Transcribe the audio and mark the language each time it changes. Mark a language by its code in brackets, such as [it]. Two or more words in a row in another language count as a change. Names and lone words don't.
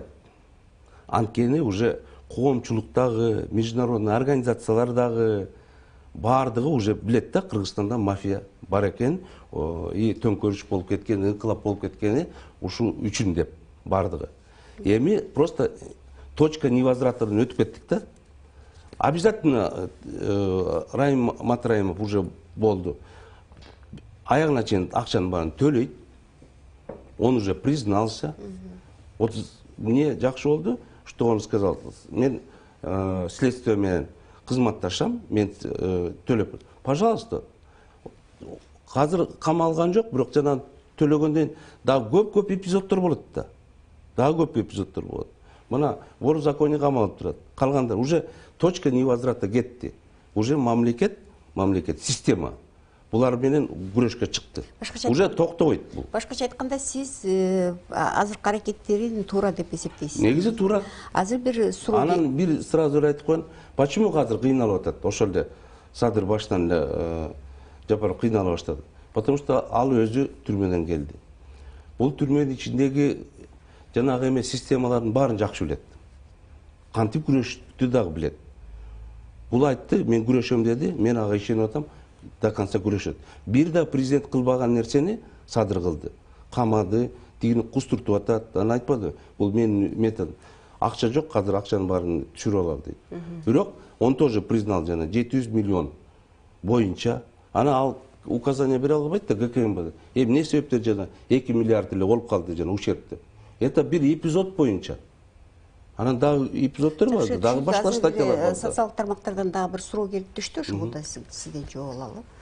[ky] Анткени уже коомчулуктагы, международный организациялар дагы баардыгы уже билет да, Кыргызстанда мафия бар экен, и төңкөрүш болуп кеткен, инкылап болуп кеткени ушул үчүн деп баардыгы. Эми [ru] просто точка невозвратынан [ky] өтүп кеттик да. Обязательно Райым Матраимов уже болду. Аягына чейин акчанын баарын төлөйт. [ru] Он уже признался. Вот мне [ky] жакшы болду, [ru] что он сказал: [ky] мен следствие менен кызматташам, мен төлөп. Пожалуйста. Азыр камалган жок, бирок жана төлөгөндөн дагы көп эпизоддор болот да. Дагы көп эпизоддор болот. Мына [ru] вор в законе [ky] камалып турат. Калгандар [ru] уже точка невозврата [ky] кетти. Уже мамлекет, система булар менен күрөшкө чыкты. Уже токтобойт бул. Башкача айтканда, сиз азыркы аракеттерин туура деп эсептейсиз? Негизи туура. Азыр бир суроо. Анан бир сразу айтып коеюн. Почему азыр кыйналып атат? Ошол эле Садыр баштан эле Жапаров кыйнала баштады. Потому что ал өзү түрмөдөн келди. Бул түрмөнүн ичиндеги жанагы эме системалардын баарын жакшы билет. Кантип күрөштү дагы билет. Бул айтты, мен күрөшөм деди, мен ага ишенип атам, [ru] до конца [ky] күрөшөт. Бир да президент кылбаган нерсени Садыр кылды. Камады, тигини кустуртуп атат, аны айтпады. Бул менин метод. Акча жок, азыр акчанын баарын түшүрүп алалы дейт. Бирок [ru] он тоже признал [ky] жана 700 миллион боюнча, ана ал указание бере албайт да ГКМБ. Эмне себептен жана 2 миллиард эле болуп калды жана ущерб деп. Это бир эпизод боюнча. Анан дагы эпизоддор бар, дагы башка статьялар бар. Социалдык тармактардан дагы бир суроо келип түштү, ошого да сизден жооп алалы.